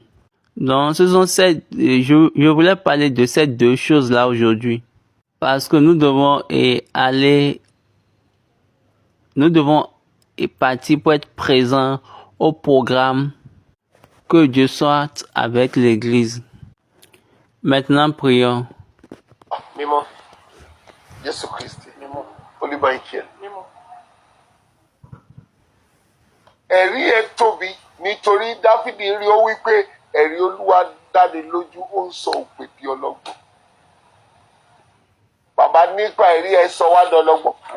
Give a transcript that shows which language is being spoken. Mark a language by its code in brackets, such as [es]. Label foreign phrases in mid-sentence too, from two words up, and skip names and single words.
[fr] Donc, je voulais parler de ces deux choses-là aujourd'hui. Parce que nous devons partir pour être présents au programme. Que Dieu soit avec l'Église. Maintenant, prions. [yo] Mímọ́ Jésù Kristi Olúwa ìkẹ́. Ẹ̀rí ẹ tóbi nítorí Dáfídì rí ó wí pé ẹ̀rí Olúwa dáni lójú ó ń sọ òpè bí ọlọ́gbọ́n. Bàbá nípa ẹ̀rí ẹ sọ wá dọlọ́gbọ́n.